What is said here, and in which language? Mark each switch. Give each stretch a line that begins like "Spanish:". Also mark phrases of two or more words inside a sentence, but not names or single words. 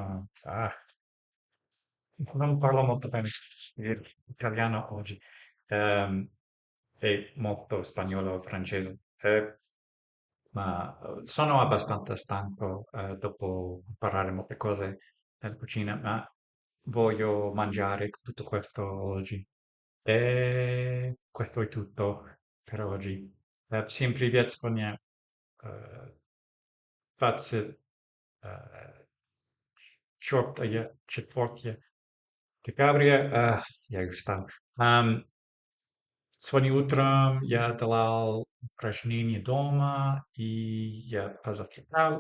Italian: Non parlo molto bene l'italiano oggi, ehm, e molto spagnolo o francese. Ma sono abbastanza stanco dopo imparare molte cose nella cucina, ma voglio mangiare tutto questo oggi. E questo è tutto per oggi.
Russian: Всем привет, Спаня. Э, 24 декабря, я устал. Сегодня утром я делал упражнения дома, и я позавтракал,